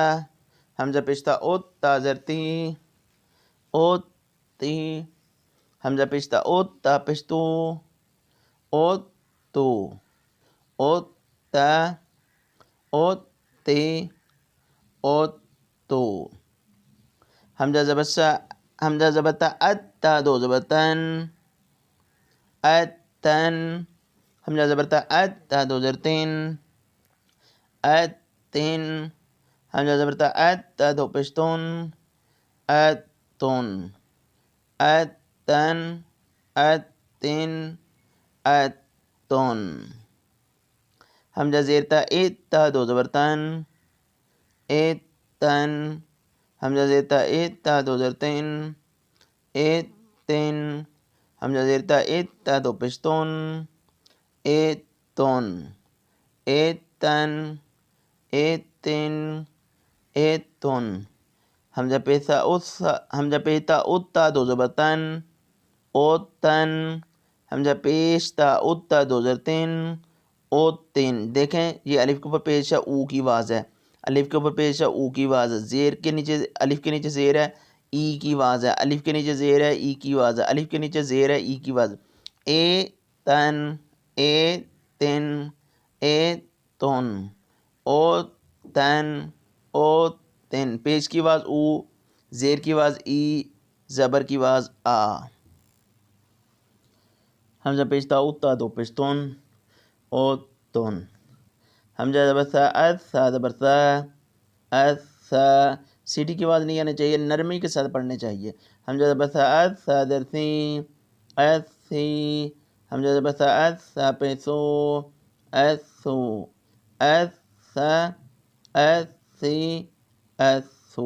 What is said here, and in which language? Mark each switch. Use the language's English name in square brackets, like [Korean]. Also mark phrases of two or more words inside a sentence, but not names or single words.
[Urdu] حمزہ پیش تا اوت تا زر تی اوت تی. حمزہ پیش تا اوت تا پیش تو اوت تو اوت تا اوت تی اوت تو. حمزہ زبر سا. حمزہ زبر تا ات تا دو زبر تن ات تن. حمزہ زبر تا ات تا دو زر تین ات تین. حمزہ زبر تا ات تا دو پیش تون ات تون ات تن ات تین ات تون. حمزہ زیر تا ایت تا دو زبر تن ایت تن. حمزہ زیر تا ایت تا دو زر تین ایت تین. حمزہ زیر تا ایت تا دو پیش تون ایت تون ایت تن ایت تین ایت تون. حمزہ پیتا اوت تا دو زبر تن اوت تن. حمزہ پیش تا اوت تا دو زر تین اوت تین. دیکھیں یہ الف کے اوپر پیش ہے او کی آواز ہے الف کے اوپر پیش ہے او کی آواز ہے. زیر کے نیچے الف کے نیچے زیر ہے ای کی آواز ہے الف کے نیچے زیر ہے ای کی آواز ہے الف کے نیچے زیر ہے ای کی آواز. اے تن اے تن اے تن او تن او تن. پیش کی آواز او زیر کی آواز ای زبر کی آواز آ. حمزہ پیش تا اوت تا دو پیش تون او تون. حمزہ زبر سا اس سا زبر سا اس سا. سیٹی کی آواز نہیں آنی چاہیے نرمی کے ساتھ پڑھنے چاہیے. حمزہ زبر سا اس سا در سی اس سی. حمزہ زبر سا اس سا پہ سو اس سو اس سا اس سی اس سو.